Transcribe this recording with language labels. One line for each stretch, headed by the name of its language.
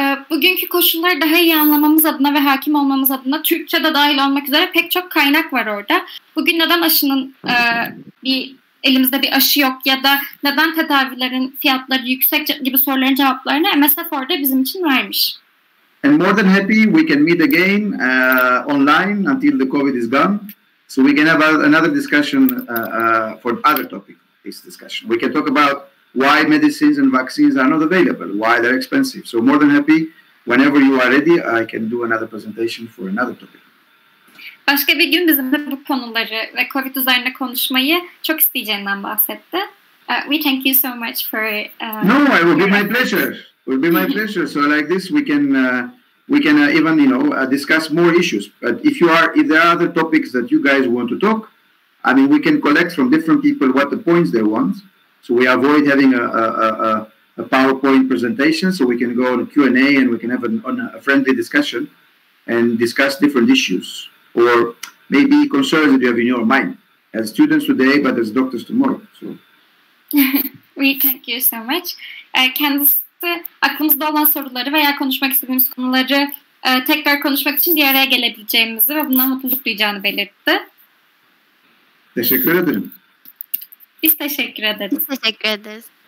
Turkish: Bugünkü koşulları daha iyi anlamamız adına ve hakim olmamız adına Türkçe'de dahil olmak üzere pek çok kaynak var orada. Bugün neden aşının elimizde bir aşı yok ya da neden tedavilerin fiyatları yüksek gibi soruların cevaplarını MSF orada bizim için vermiş.
English: And more than happy we can meet again online until the COVID is gone. So we can have another discussion for other topic, this discussion. We can talk about why medicines and vaccines are not available, why they're expensive. So more than happy, whenever you are ready, I can do another presentation for another topic.
Turkish: Başka bir gün bizimle bu konuları ve COVID üzerine konuşmayı çok isteyeceğinden bahsetti.
English: We thank you so much for... No, it will be my pleasure. It will be my pleasure. So like this, we can even discuss more issues. But if there are other topics that you guys want to talk, I mean, we can collect from different people what the points they want. So we avoid having a PowerPoint presentation. So we can go on a Q&A and we can have a friendly discussion and discuss different issues or maybe concerns that you have in your mind as students today, but as doctors tomorrow. So. We thank you so much.
Turkish: Kendisi aklımızda olan soruları veya konuşmak istediğimiz konuları tekrar konuşmak için bir araya gelebileceğimizi ve bundan mutluluk duyacağını belirtti. Teşekkür ederim. Biz teşekkür ederiz. Biz teşekkür ederiz.